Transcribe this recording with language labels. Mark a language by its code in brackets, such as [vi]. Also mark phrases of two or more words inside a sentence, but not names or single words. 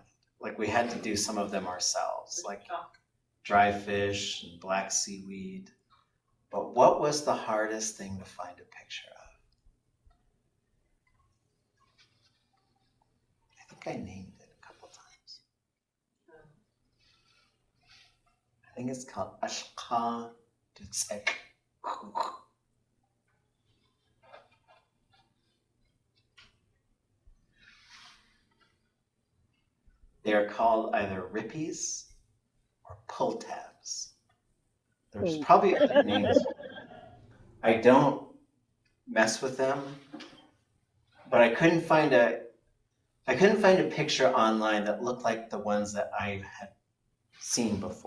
[en] Like, we had to do some of them ourselves, like dry fish and black seaweed. But what was the hardest thing to find a picture of? I think I named it a couple times. I think it's called ʼatudli.átk. They're called either rippies or pull tabs. There's probably other names. I don't mess with them, but I couldn't find a picture online that looked like the ones that I had seen before.